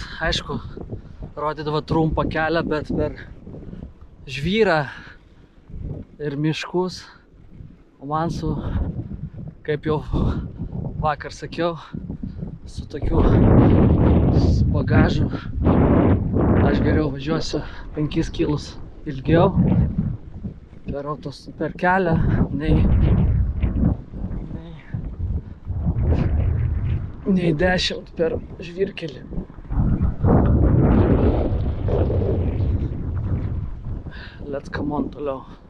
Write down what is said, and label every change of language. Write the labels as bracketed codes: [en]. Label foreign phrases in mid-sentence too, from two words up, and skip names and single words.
[lt] aišku, rodydavo trumpą kelią, bet per žvyrą ir miškus, o man kaip jau vakar sakiau, su tokiu bagažu aš geriau važiuosiu 5 kilus ilgiau per kelią, nei 10 per žvyrkelį. [en] Let's come on toliau.